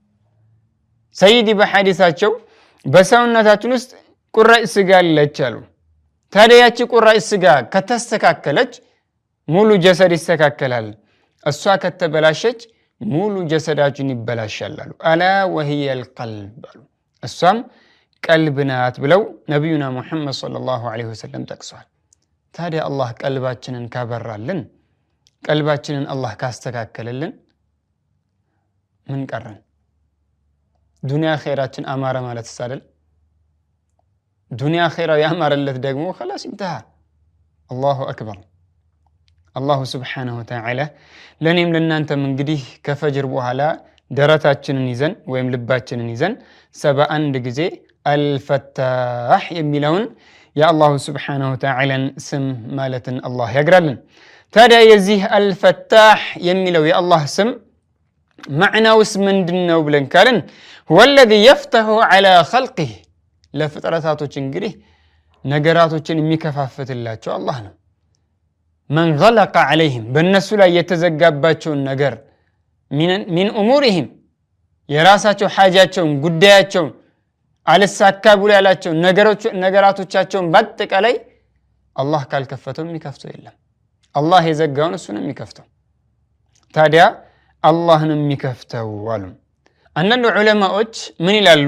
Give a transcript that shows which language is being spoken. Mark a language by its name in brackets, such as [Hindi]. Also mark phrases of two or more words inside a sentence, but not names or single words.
[Amharic] ሰይዲ በሐዲሳቸው በሰውነታችን ውስጥ ቁራጭ ስጋ አለች አሉ። ታዲያ ያቺ ቁራጭ ስጋ ከተስተካከለች ሙሉ ጀሰድ ይስተካከላል፣ እሷ ከተበላሸች ሙሉ ጀሰዳችን ይበላሻል አሉ። [Arabic] ألا وهي القلب [Amharic] አሉ፣ እሷም ቀልብ ናት ብለው ነቢዩና ሙሐመድ [Arabic] صلى الله عليه وسلم [Amharic] ጠቅሰዋል። ታዲያ አላህ ቀልባችንን ካበራልን፣ ቀልባችንን አላህ ካስተካከለልን ምን ቀረን? ዱንያ ኸይራችን አማረ ማለት ሳደል ዱንያ ኸይራው ያማረለት ደግሞ [Arabic] خلاص انتهى። الله أكبر። الله سبحانه وتعالى [Amharic] ለኔም ለናንተም እንግዲህ ከፈጅር በኋላ ደረታችንን ይዘን ወይም ልባችንን ይዘን 71 ጊዜ አልፈታህ የሚለውን [Arabic] الله سبحانه وتعالى [Amharic] ስም ማለትን አላህ ያግራልን። ታዲያ የዚህ አልፈታህ የሚለው የአላህ ስም ማዕናውስ ምንድነው ብለን ካልን [Arabic] هو الذي يفتح على خلقه [Amharic] ለፍጥረታቶች እንግዲህ ነገራቶችን የሚከፋፍትላቸው አላህ ነው። [Arabic] من غلق عليهم [Amharic] በእነሱ ላይ የተዘጋባቸውን ነገር [Arabic] من امورهم [Amharic] የራሳቸው ሓጃቸውን ጉዳያቸውን አልሳካ ብሎ ያላቸው ነገራቶቻቸውን በአጠቃላይ አላህ ካልከፈተው የሚከፍተው የለም። አላህ የዘጋውን እሱ ነው የሚከፍተው። ታዲያ አላህ ነው የሚከፍተው አሉ። አንዳንድ ዑለማዎች ምን ይላሉ?